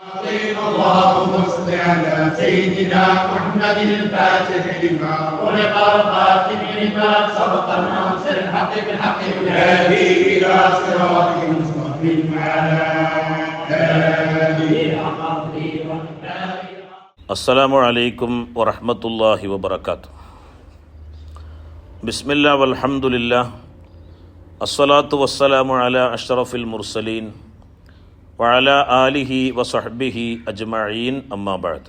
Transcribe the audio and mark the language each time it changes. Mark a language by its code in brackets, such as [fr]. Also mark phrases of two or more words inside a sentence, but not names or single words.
[ar] اللهم صل على سيدنا محمد الفاتح لما ولق الخاتم لما سبق الناصر الحق بالحق والهادي الى صراطك المستقيم وعلى اله حق قدره. السلام عليكم ورحمة الله وبركاته. بسم الله والحمد لله والصلاة والسلام على أشرف المرسلين وعلى آله وصحبه أجمعين أما بعد.